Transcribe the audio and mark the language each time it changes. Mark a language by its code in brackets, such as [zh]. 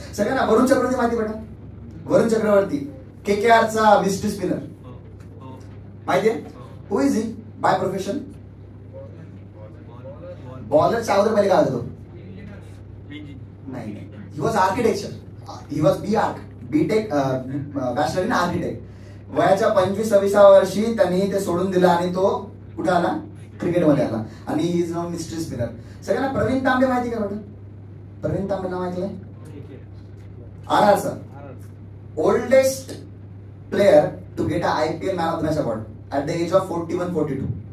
[mr] सगळ्यांना वरुण चक्रवर्ती माहिती बेटा, वरुण चक्रवर्ती KKRचा मिस्ट्री स्पिनर माहितीये. [en] Who is he by profession? [mr] बॉलरच्या अगोदर पहिले काय होतो? नाही, [en] He was architecture. He was BTech bachelor in architect. [mr] वयाच्या 25-26व्या वर्षी त्यांनी ते सोडून दिलं आणि तो कुठे आला? क्रिकेटमध्ये आला. आणि [en] He is now mystery spinner. [mr] सगळ्यांना प्रवीण तांबे माहिती का बेटा? प्रवीण तांबे नाव ऐकलंय? [en] RRचा oldest player to get a IPL man of the match award at the age of 41-42.